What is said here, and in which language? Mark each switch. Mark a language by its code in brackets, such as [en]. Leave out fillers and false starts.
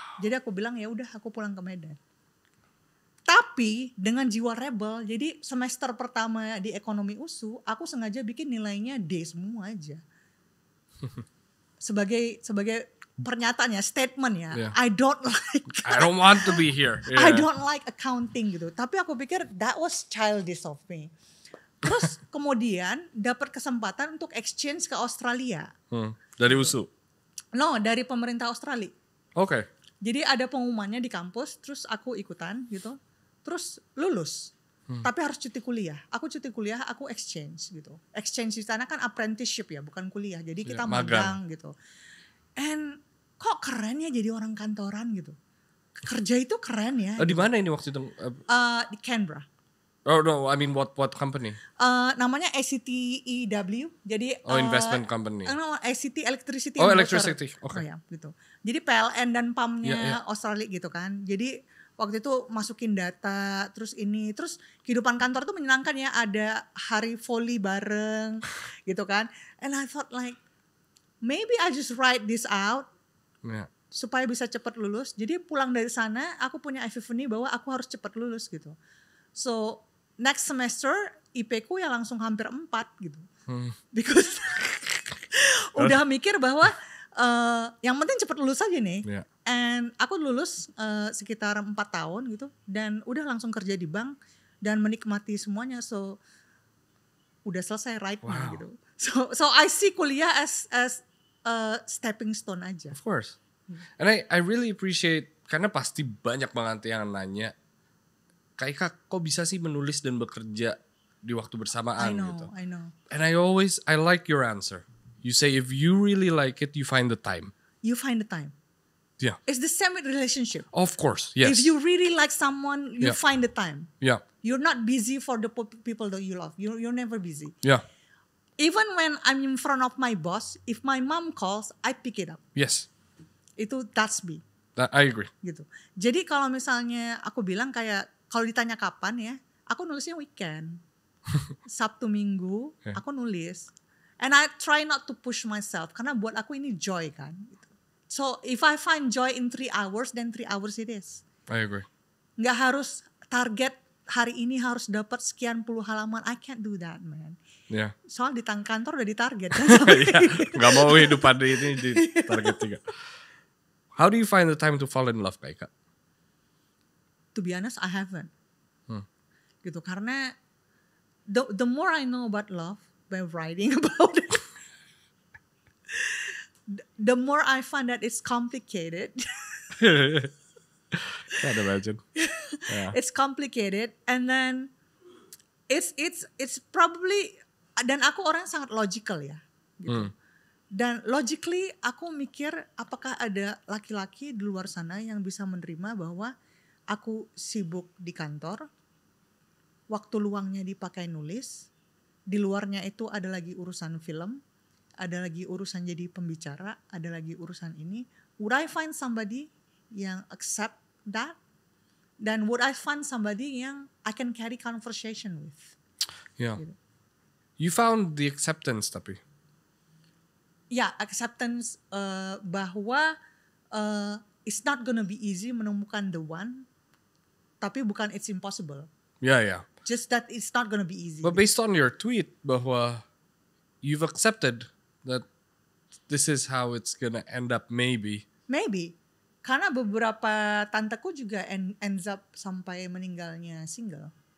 [id] Jadi aku bilang ya udah aku pulang ke Medan. Tapi dengan jiwa rebel, jadi semester pertama di ekonomi USU, aku sengaja bikin nilainya D semua aja. Sebagai pernyataannya, statement ya. [en] Yeah. I don't want to be here. Yeah. I don't like accounting gitu. [id] Tapi aku pikir [en] that was childish of me. [id] Terus kemudian dapat kesempatan untuk exchange ke Australia. Dari USU? No, dari pemerintah Australia. Oke. Jadi ada pengumumannya di kampus, terus aku ikutan gitu. Terus lulus. Tapi harus cuti kuliah. Aku cuti kuliah, aku exchange gitu. Exchange di sana kan apprenticeship ya, bukan kuliah. Jadi kita magang gitu. And kok keren ya jadi orang kantoran gitu. kerja itu keren ya. Di mana ini waktu itu? Di Canberra. [en] Oh no, I mean what company? [id] Namanya ACTEW. Jadi [en] investment company. No, ACT Electricity. Electricity. Okay. [id] Oh ya, gitu. Jadi PLN dan pumpnya Australia gitu kan. Jadi waktu itu masukin data, terus kehidupan kantor tuh menyenangkan ya. Ada hari volley bareng, gitu kan. [en] And I thought like, maybe I just write this out. Yeah. [id] Supaya bisa cepat lulus. Jadi pulang dari sana, aku punya epiphany bahwa aku harus cepat lulus gitu. [en] So next semester [id] IP ku ya langsung hampir 4 gitu. Because udah mikir bahwa yang penting cepat lulus aja nih. [en] Yeah. [id] And aku lulus sekitar 4 tahun gitu. Dan udah langsung kerja di bank. Dan menikmati semuanya. So udah selesai [en] right now [id] gitu. [en] So I see kuliah as stepping stone aja. Of course. And I really appreciate, [id] karena pasti banyak banget yang nanya, Kak, kok bisa sih menulis dan bekerja di waktu bersamaan gitu. [en] I know. And I like your answer. You say if you really like it, you find the time. You find the time. Yeah. It's the same with relationship. Of course, yes. If you really like someone, you find the time. Yeah. You're not busy for the people that you love. You're never busy. Yeah. Even when I'm in front of my boss, if my mom calls, I pick it up. Yes. That's me. I agree. [id] Gitu. Jadi kalau misalnya aku bilang kayak, kalau ditanya kapan ya, aku nulisnya weekend. Sabtu Minggu, aku nulis. [en] And I try not to push myself, [id] karena buat aku ini joy kan. Gitu. [en] So if I find joy in 3 hours, then 3 hours it is. I agree. [id] Nggak harus target hari ini harus dapat sekian puluh halaman. [en] I can't do that, man. Yeah. [id] Soal di kantor udah ditarget. Gak mau hidup pada ini di target 3. [en] How do you find the time to fall in love, Kak? To be honest, I haven't. [id] Gitu, karena [en] the more I know about love by writing about it, the more I find that it's complicated. Can't imagine. Yeah. It's complicated, and then it's probably, [id] dan aku orang sangat [en] logical ya, gitu. [id] Dan logically aku mikir apakah ada laki-laki di luar sana yang bisa menerima bahwa aku sibuk di kantor, waktu luangnya dipakai nulis, di luarnya itu ada lagi urusan film, ada lagi urusan jadi pembicara, ada lagi urusan ini. [en] Would I find somebody yang accept that? Dan would I find somebody yang I can carry conversation with? Yeah. [id] Gitu. [en] You found the acceptance tapi. Ya, acceptance bahwa it's not gonna be easy [id] menemukan [en] the one, [id] tapi bukan [en] it's impossible. Yeah. Just that it's not gonna be easy. But based on your tweet bahwa you've accepted that this is how it's gonna end up maybe. Maybe. [id] Karena beberapa tanteku juga [en] ends up [id] sampai meninggalnya single.